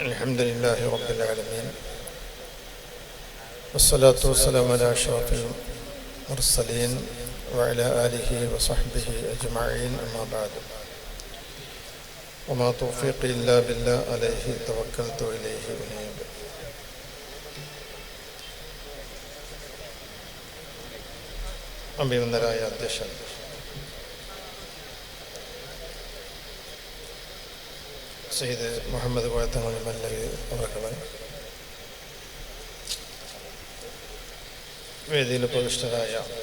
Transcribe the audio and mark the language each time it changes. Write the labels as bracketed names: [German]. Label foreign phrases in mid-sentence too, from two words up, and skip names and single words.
[Arabic] الحمد لله رب العالمين والصلاة والسلام على أشرف المرسلين وعلى آله وصحبه أجمعين أما بعد وما توفيقي إلا بالله عليه توكلت وإليه أنيب. [Malayalam] അഭിനന്ദനായ അധ്യക്ഷൻ, സയ്യിദ് മുഹമ്മദ് കോയത്തങ്ങൾ മല്ലകി അവർകളെ, വേദിയിൽ പ്രതിഷ്ഠരായ